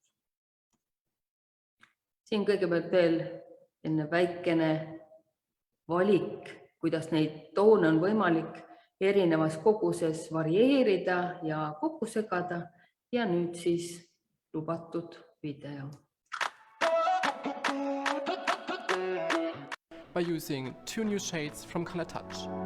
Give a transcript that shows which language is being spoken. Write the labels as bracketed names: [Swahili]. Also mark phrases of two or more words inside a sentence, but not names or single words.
[Estonian] Siin kõigepealt veel enne väikene valik, kuidas neid toone on võimalik erinevas koguses varieerida ja kokku segada ja nüüd siis lubatud video. [English] By using 2 new shades from Color Touch.